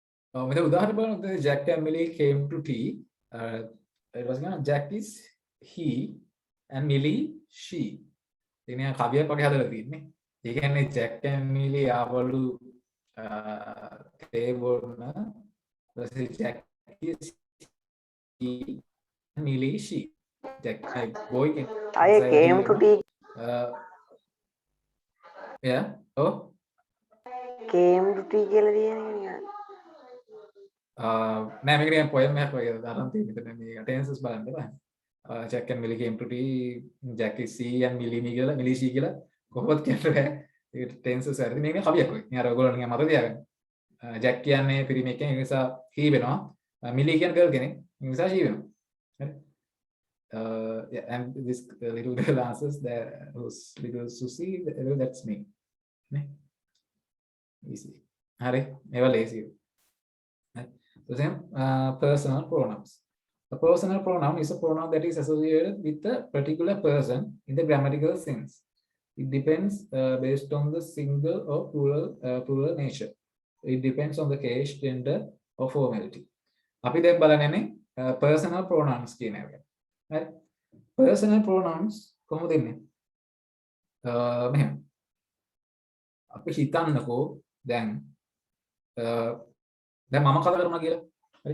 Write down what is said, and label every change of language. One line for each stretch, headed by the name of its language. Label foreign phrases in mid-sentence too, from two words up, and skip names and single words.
Sinhala: මෙතන උදාහරණ බලන්න
English: Jack and Millie came to tea.
Sinhala: ඊට පස්සේ
English: Jack is he and Millie she.
Sinhala: ඉතින් කවියක් වගේ හදලා තියෙන්නේ. ඒ කියන්නේ Jack and Millie ආවලු තේ බොන්න.
English: ඊපස්සේ Jack is he and Millie she. Jack boy can I came to tea. Yeah. Oh. Came to tea
Sinhala: කියලා තියෙනවා. නෑ මේක නිකන් poem එකක් වගේ දාන්න තියෙන මෙතන මේ tenses බලන්න බෑ.
English: Jack and Millie came to tea. Jack is he and Millie me කියලා Millie she
Sinhala: කියලා කොහොමද කියන්නේ බෑ. ඒක tenses හරි මේක කවියක් වගේ. ඉතින් අර ඔයගොල්ලෝ නිකන් මතක තියාගන්න. Jack කියන්නේ පිරිමි කෙනෙක් ඒ නිසා he වෙනවා. Millie කියන්නේ girl කෙනෙක්. ඒ නිසා she වෙනවා. හරි.
English: Yeah, and this little girl answers that who's little Susie, that's me.
Sinhala: නේ? Easy. හරි. මේවා ලේසියි.
English: The same personal pronouns. A personal pronoun is a pronoun that is associated with a particular person in the grammatical sense. It depends based on the single or plural nature. It depends on the case, gender, or formality.
Sinhala: අපි දැන් බලන්නේ
English: personal pronouns
Sinhala: කියන එක. හරි.
English: Personal pronouns
Sinhala: කොහොමද එන්නේ? මෙහෙම. අපි හිතන්නකෝ දැන් දැන් මම කතා කරනවා කියලා. හරි.